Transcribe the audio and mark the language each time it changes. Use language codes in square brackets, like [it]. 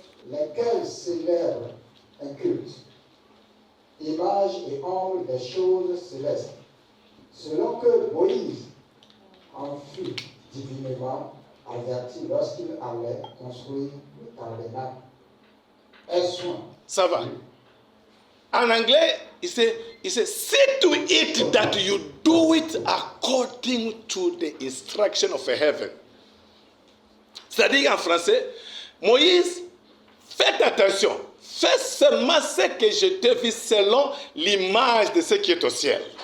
[fr] Lesquels célèbrent un culte, image et ombre des choses célestes, selon que Moïse en fut divinement averti lorsqu'il allait construire le tabernacle. Ça va. En anglais, il [en] said, see to it that you do it according to the instruction of heaven. [fr] C'est-à-dire en français, Moïse, faites attention, fais seulement ce que je te vis selon l'image de ce qui est au ciel.